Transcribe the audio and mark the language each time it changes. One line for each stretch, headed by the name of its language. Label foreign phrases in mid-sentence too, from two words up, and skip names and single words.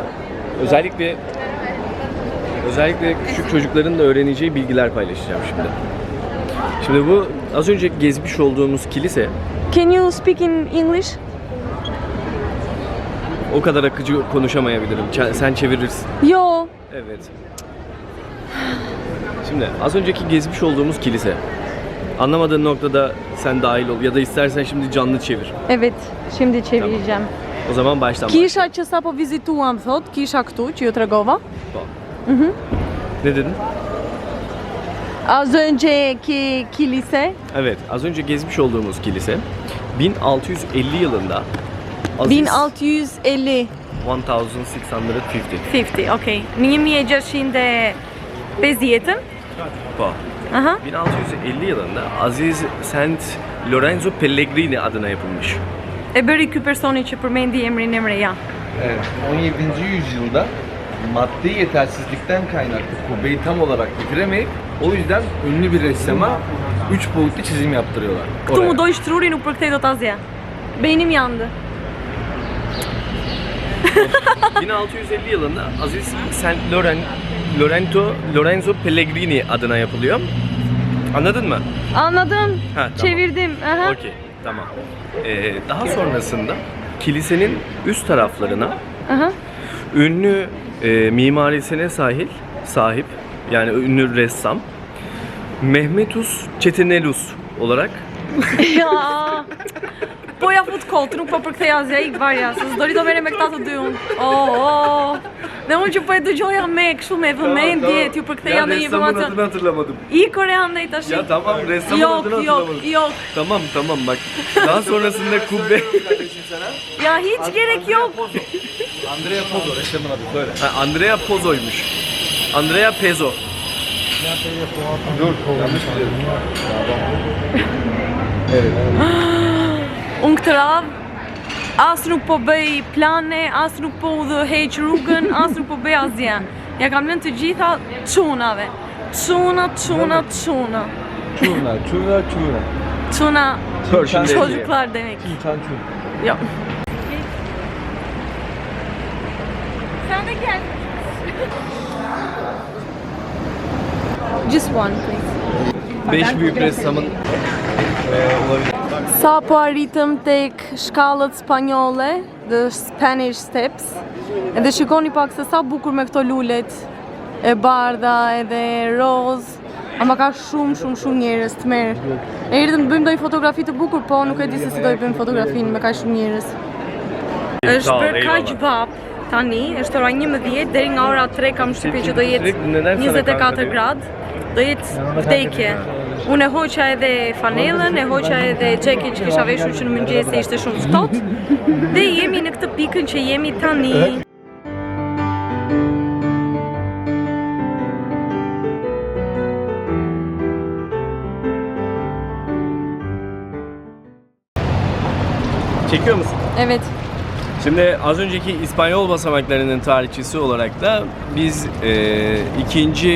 Turkish: Özellikle küçük çocukların da öğreneceği bilgiler paylaşacağım şimdi. Şimdi bu az önce gezmiş olduğumuz kilise
English: Can you speak in English?
Turkish: o kadar akıcı konuşamayabilirim. Sen çevirirsin. Yo. Evet. Şimdi az önceki gezmiş olduğumuz kilise. Anlamadığın noktada sen dahil ol ya da istersen şimdi canlı çevir. Evet, şimdi çevireceğim. O zaman baştan
Albanian: Kisha që sapo vizituam thot, kisha këtu që ju tregova.
Turkish: Ne dedin? Az önceki kilise. Evet, az önce gezmiş olduğumuz kilise 1650 yılında Aziz 1650. 1650. 50,
Albanian: okej. Në 1650-ën. Po. Aha.
Turkish: 1650 yılında Aziz Saint Lorenzo Pellegrini adına yapılmış.
Albanian: E bëri ky personi që përmendi emrin Emreja.
Turkish: Evet. 17. yüzyılda maddi yetersizlikten kaynaklı kubbeyi tam olarak bitiremeyip o yüzden ünlü bir ressama 3 boyutlu çizim yaptırıyorlar.
Albanian: Këtu mu doj shtruri, nuk përkthej dot asgjë.
Turkish: Beynim yandı. 1650 yılında Aziz Saint Lorenzo Pellegrini adına yapılıyor. Anladın mı? Anladım. Ha, tamam. Çevirdim. Aha. Okey, tamam. Daha sonrasında kilisenin üst taraflarına Aha. ünlü mimarisine sahip yani ünlü ressam Mehmetus Çetinelus olarak
Albanian: Ja. Po ja fut kot, nuk po përkthej asgjë, ik varja, se s'dori do merrem me këta të dy unë. Oh. Dhe unë që po e dëgjoja me kështu me vëmendje, t'ju përktheja ndonjë informacion.
Turkish: hatırlamadım. İyi Korean ndaj tash. Ya tamam, ressamın Yok, adını yok, hatırlamadım. yok. Tamam bak. Daha sonrasında kubbe Ya hiç gerek yok. Andrea Pozzo ressamın adı söyle. Andrea Pozzo'ymuş. Andrea Pezo. Dur, yanlış biliyorum.
Albanian: Unë këtë radhë as nuk po bëj plane, as nuk po udhëheq rrugën, as nuk po bëj asgjë. Ja kam lënë të gjitha çunave. Çuna. Çuna. Çuna
Turkish: Persian değil. çocuklar demek. Yok. Sen de gel.
English: Just one, please.
Turkish: 5 büyük ressamın olabilir.
Albanian: Sa po arritëm tek shkallët spanjolle,
English: the Spanish Steps.
Albanian: Edhe shikoni pak se sa bukur me këto lulet e bardha edhe roz. Ama ka shumë njerëz të merr. E erdhëm të bëjmë ndonjë fotografi të bukur, po nuk e di se si do i bëjmë fotografinë me kaq shumë njerëz. Është bërë kaq vap tani, është ora 11 deri nga ora 3 kam shtypje që do jetë 24 gradë. Do jetë vdekje. Unë e hoqa edhe fanellën, e hoqa edhe xhekin që kisha veshur që në mëngjes se ishte shumë ftohtë. Dhe jemi në këtë pikën që jemi tani.
Turkish: Çekiyor musun? Evet. Şimdi az önceki İspanyol basamaklarının tarihçisi olarak da biz 2.